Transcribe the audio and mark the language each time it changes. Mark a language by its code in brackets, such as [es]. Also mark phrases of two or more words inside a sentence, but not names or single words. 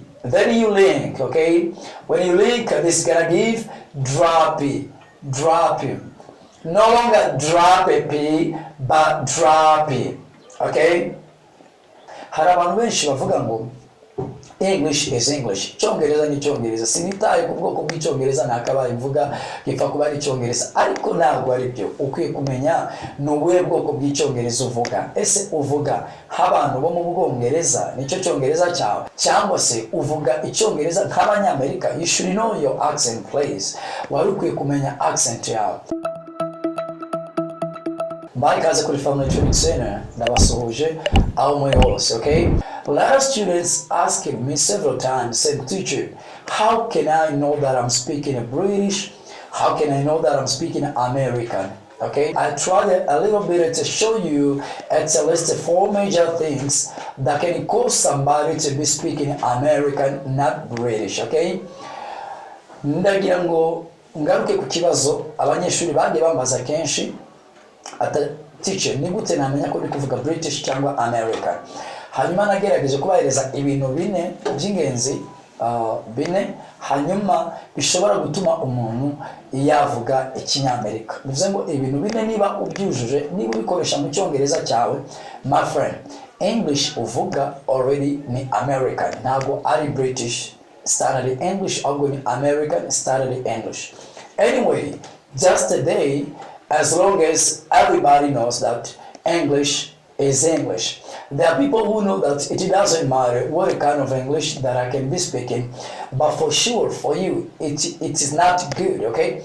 [en] Then you link, okay? When you link, this is gonna give droppy. No longer drop a P, but droppy, okay? [rw] Hari abantu benshi bavuga ngo [en] English is English. [rw] Icyongereza ni Icyongereza. Sinitaye ku bwoko bw'Icyongereza nakabaye mvuga gipfa kuba ari Icyongereza. Ariko ntabwo ari byo. Ukwiye kumenya ni ubuhe bwoko bw'Icyongereza uvuga. Ese uvuga nk'abantu bo mu Bwongereza nicyo Cyongereza cyawe, cyangwa se uvuga Icyongereza nk'Abanyamerika? [en] You should know your accent, please. [rw] Wari ukwiye kumenya accent yawe. Ikaze kuri Family Training Center, ndabasuhuje aho muri hose, [en] okay? A lot of students asking me several times, said, teacher, how can I know that I'm speaking British? How can I know that I'm speaking American? Okay, I tried a little bit to show you at least 4 major things that can cause somebody to be speaking American, not British, okay? [rw] Ndagira ngo ngaruke ku kibazo abanyeshuri bagiye bambaza kenshi, teacher, ni gute namenya ko ndi kuvuga British cyangwa American? Hanyuma nagerageje kubahereza ibintu bine by'ingenzi, bine hanyuma bishobora gutuma umuntu yavuga Ikinyamerika. Bivuze ngo ibintu bine niba ubyujuje, niba ubikoresha mu Cyongereza cyawe, [en] my friend, English uvuga already ni American, [rw] ntabwo ari [en] British standard English, [rw] ahubwo ni [en] American standard English. Anyway, just today, as long as everybody knows that English is English. There are people who know that it doesn't matter what kind of English that I can be speaking, but for sure, for you, it is not good, okay?